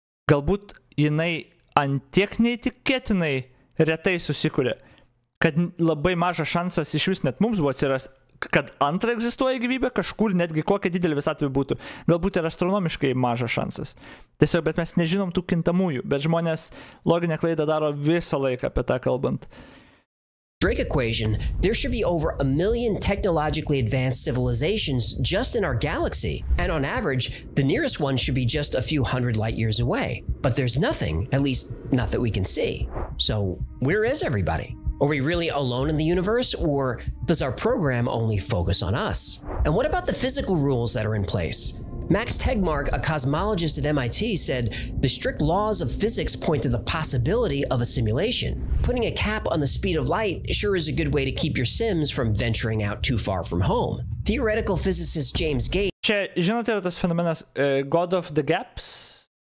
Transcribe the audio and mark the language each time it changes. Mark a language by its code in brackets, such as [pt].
[lt] Galbūt jinai antiek neįtikėtinai retai susikuria, kad labai mažas šansas iš vis net mums buvo atsiras, kad antra egzistuoja gyvybė, kažkur netgi kokia didelė visatvė būtų. Galbūt ir astronomiškai mažas šansas. Tiesiog, bet mes nežinom tų kintamųjų, bet žmonės loginę klaidą daro visą laiką apie tą kalbant. [en] Drake equation, there should be over 1 million technologically advanced civilizations just in our galaxy. And on average, the nearest one should be just a few hundred light years away. But there's nothing, at least not that we can see. So where is everybody? Are we really alone in the universe, or does our program only focus on us? And what about the physical rules that are in place? Max Tegmark, a cosmologist at MIT, said the strict laws of physics point to the possibility of a simulation. Putting a cap on the speed of light sure is a good way to keep your Sims from venturing out too far from home. Theoretical physicist James Gage... [lt] Čia, žinote, yra tas fenomenas God of the Gaps?